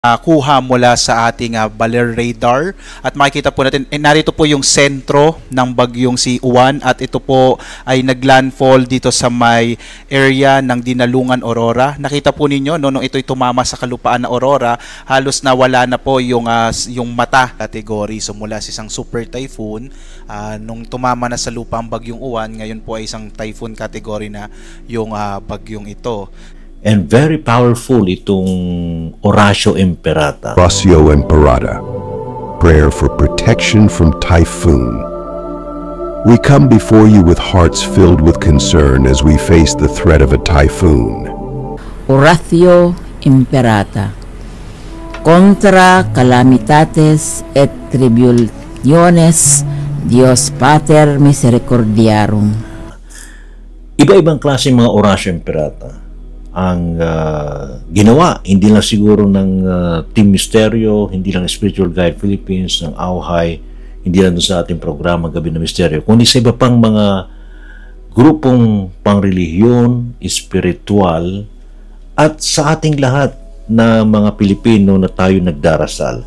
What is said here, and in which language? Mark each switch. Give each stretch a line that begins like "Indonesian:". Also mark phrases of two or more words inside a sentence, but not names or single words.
Filipino: kuha mula sa ating Baler radar at makikita po natin narito po yung sentro ng bagyong si Uwan at ito po ay naglandfall dito sa may area ng Dinalungan Aurora. Nakita po ninyo nung ito'y tumama sa kalupaan na Aurora, halos nawala na po yung mata category. So mula sa isang
English: super typhoon,
Filipino: nung tumama na sa lupa ang bagyong Uwan, ngayon po ay isang
English: typhoon category
Filipino: na yung bagyong ito.
English: And very powerful itong Oratio Imperata. Oratio Imperata, prayer for protection from typhoon. We come before you with hearts filled with concern as we face the threat of a typhoon.
Latin: Oratio Imperata, contra calamitates et tribulationes Dios Pater Misericordiarum.
Filipino: Iba-ibang klase mga Oratio Imperata ang ginawa, hindi lang siguro ng Team Misteryo, hindi lang Spiritual Guide Philippines, ng AUHAY, hindi lang sa ating programa Gabi ng Misteryo, kundi sa iba pang mga grupong pangrelihiyon, espiritual, at sa ating lahat na mga Pilipino na tayo nagdarasal.